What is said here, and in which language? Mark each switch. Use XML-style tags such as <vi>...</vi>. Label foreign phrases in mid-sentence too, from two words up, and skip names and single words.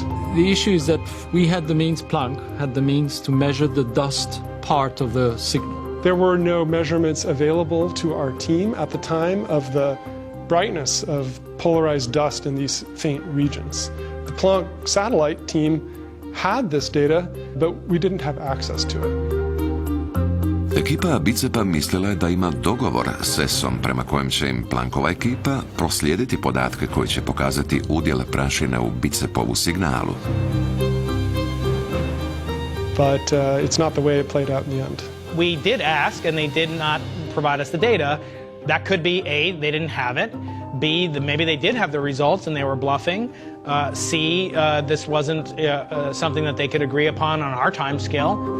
<en>The issue is that Planck had the means to measure the dust part of the signal. There were no measurements available to our team at the time of the brightness of polarized dust in these faint regions. The Planck satellite team had this data, but we didn't have access to it.</en> <hr>Ekipa BICEP-a mislila je da ima dogovor s ESom prema kojem će im Planckova ekipa proslijediti podatke koji će pokazati udjel prašine u BICEP-ovu signalu.</hr> <en>But it's not the way it played out in the end. We did ask, and they did not provide us the data. That could be A, they didn't have it. B, maybe they did have the results and they were bluffing. C, this wasn't something that they could agree upon on our time scale.</en>